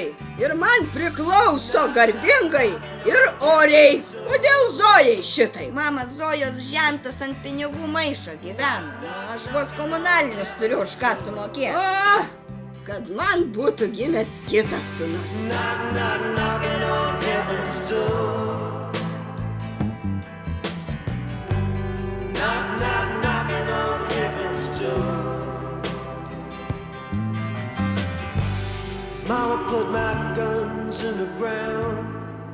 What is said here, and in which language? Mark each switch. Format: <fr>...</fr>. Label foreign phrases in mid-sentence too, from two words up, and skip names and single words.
<lt>Ir man priklauso garbingai ir oriai. Kodėl Zojai šitai? Mama, Zojos žentas ant pinigų maišo gyvena. Aš vos komunalinius turiu už ką sumokėti. O, kad man būtų gimęs kitas sūnus.</lt> <en>Knocking on heaven's door. Knocking on heaven's door. Mama put my guns in the ground.</en>